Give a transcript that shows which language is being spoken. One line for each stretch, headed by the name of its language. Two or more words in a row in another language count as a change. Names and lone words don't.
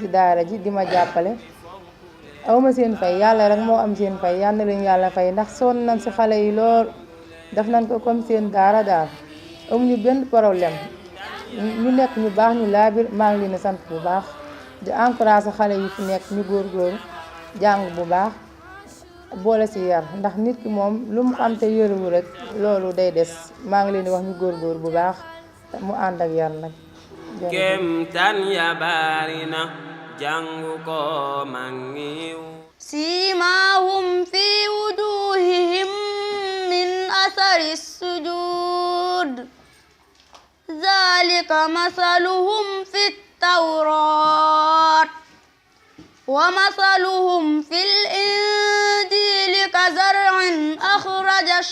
Wolof: daara ji di ma jàppale awma seen fay yàlla rek moo am seen fay yal na leen yàlla fay ndax sonn nañ si xale yi lool def nañ ko comme seen daara daal amuñu benn problème ñu nekk ñu baax ñu laabir maa ngi leen di sant bu baax di encouragé xale yi fi nekk ñu góorgóorlu jàng bu baax boole si yar ndax nit ki moom lu mu am te yëruwu rek loolu day des maa ngi leen di wax ñu góorgóorlu bu baax mu ànd ak yar nag kem tan ya bari na jàngu ko mangiw
Arabic: سيماهم في وجوههم من أثر السجود ذلك مثلهم في التوراة ومثلهم في الإنجيل كزرع أخرج